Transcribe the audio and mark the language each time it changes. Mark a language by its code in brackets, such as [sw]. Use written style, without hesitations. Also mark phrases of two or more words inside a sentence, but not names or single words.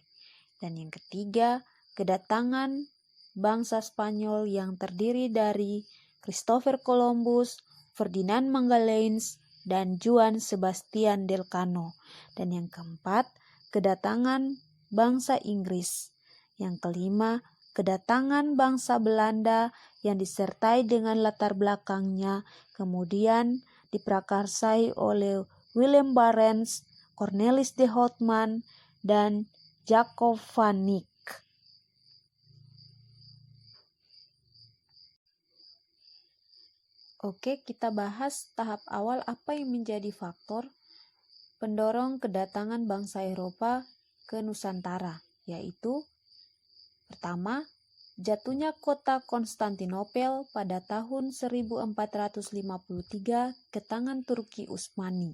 [id] Dan yang ketiga, kedatangan bangsa Spanyol yang terdiri dari Christopher Columbus, Ferdinand Magalhães, dan Juan Sebastian Elcano. Dan yang keempat, kedatangan bangsa Inggris. Yang kelima, kedatangan bangsa Belanda yang disertai dengan latar belakangnya kemudian diprakarsai oleh Willem Barents, Cornelis de Houtman, dan Jacob van Eyck. Oke, kita bahas tahap awal apa yang menjadi faktor pendorong kedatangan bangsa Eropa ke Nusantara, yaitu pertama, jatuhnya kota Konstantinopel pada tahun 1453 ke tangan Turki Utsmani.